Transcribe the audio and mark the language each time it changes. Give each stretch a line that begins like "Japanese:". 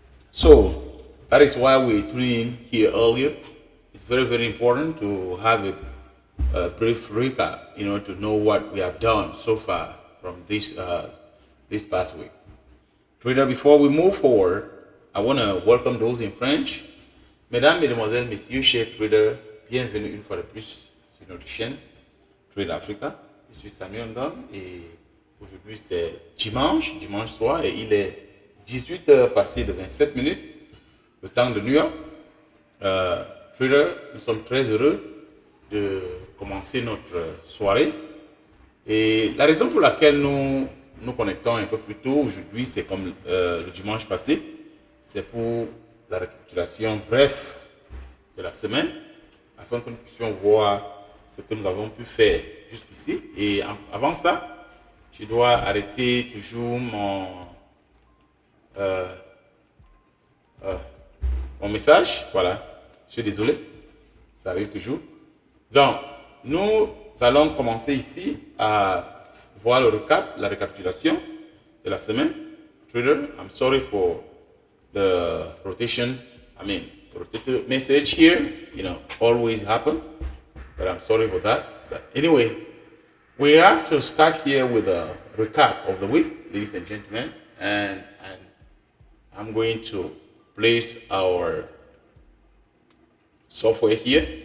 English: So that is why we're tuning in here earlier. It's very, very important to have a brief recap, to know what we have done so far from this past week. Trader, before we move forward, I want to welcome those in French.
French: Mesdames, Mesdemoiselles, Messieurs, chers traders, bienvenue une fois de plus sur notre chaîne Trade Africa. Je suis Samuel Ngam et aujourd'hui c'est dimanche soir, et il est 18h passé de 27 minutes, le temps de New York. Trader, nous sommes très heureux de commencer notre soirée, et la raison pour laquelle nous nous connectons un peu plus tôt aujourd'hui, c'est comme le dimanche passé, c'est pour la récapitulation bref de la semaine, afin que nous puissions voir ce que nous avons pu faire jusqu'ici. Et avant ça, je dois arrêter toujours mon message. Voilà, je suis désolé, ça arrive toujours. Donc, nous allons commencer ici à voir le recap, la récapitulation de la semaine.
English: Trader, I'm sorry for the rotation. The rotated message here, always happen, but I'm sorry for that. But anyway, we have to start here with a recap of the week, ladies and gentlemen, and I'm going to place our software here.